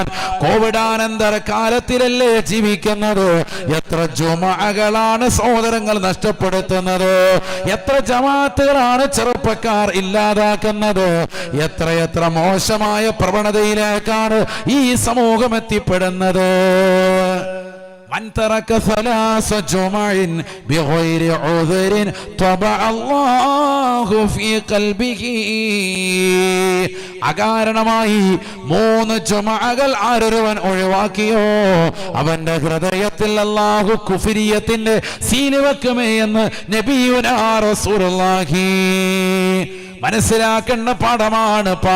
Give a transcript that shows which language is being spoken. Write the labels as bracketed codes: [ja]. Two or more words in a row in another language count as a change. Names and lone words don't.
[ml] കോവിഡാനന്തര കാലത്തിലല്ലേ ജീവിക്കുന്നത്? എത്ര ജുമഅകളാണ് സഹോദരങ്ങൾ നഷ്ടപ്പെടുത്തുന്നത്, എത്ര ജമാഅത്തുകളാണ് ചെറുപ്പക്കാർ ഇല്ലാതാക്കുന്നത്, എത്ര മോശമായ പ്രവണതയിലേക്കാണ് ഈ സമൂഹം എത്തിപ്പെടുന്നത്. [ar] من ترك ثلاث جمع بغير عذر طبع الله في قلبه. [ml] അകാരണമായി 3 ജുമഅകൾ ആരൊരുവൻ ഒഴിവാക്കിയോ അവന്റെ ഹൃദയത്തിൽ അല്ലാഹു കുഫ്രിയത്തിന്റെ സീല് വെക്കുമേ എന്ന് [ar] نبينا رسول الله. [ml] മനസ്സിലാക്കേണ്ട പാഠമാണ്.